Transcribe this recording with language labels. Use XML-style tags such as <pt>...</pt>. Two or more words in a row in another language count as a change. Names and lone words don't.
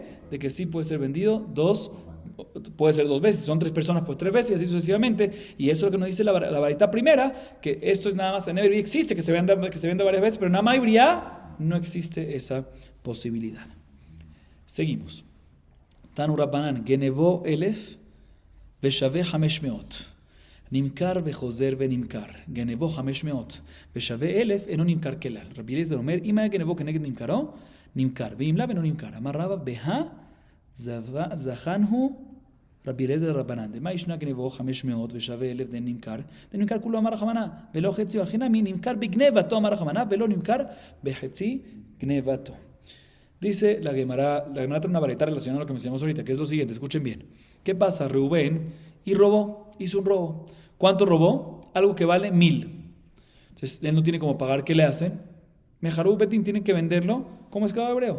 <es>De que sí puede ser vendido puede ser dos veces. Si son tres personas, pues tres veces y así sucesivamente. Y eso es lo que nos dice la baraitá primera, que esto es nada más en</es> <he>עבד עברי</he> <es>existe, que se venda varias veces, pero en</es> <he>אמה עבריה</he> <es>no existe esa posibilidad. Seguimos.</es> <he>תנו רבנן גנבו 1,000 ושווה 500. נמכר וחוזר ונמכר. גנבו 500 ושווה 1,000 אינו נמכר כלל. רבי אליעזר אומר, אם היה גנבו כנגד נמכרו, נמכר, ואם לאו אינו נמכר. אמר רבא, בהא זכנו רבי אליעזר רבנן. דמה ישנה גנבו 500 ושווה 1,000 דין נמכר. דין נמכר כולו אמר רחמנא, ולא חציו הכי נמי, נמכר בגנבתו אמר רחמנא, ולא נמכר בחצי גנבתו.</he> <es>Dice la Gemara trae una baraitá relacionada a lo que mencionamos ahorita, que es lo siguiente, escuchen bien. ¿Qué pasa? Reubén hizo un robo. ¿Cuánto robó? Algo que vale 1,000. Entonces él no tiene cómo pagar. ¿Qué le hacen?</es> <he>מכרו בית דין</he> <es>tienen que venderlo como esclavo hebreo.</es>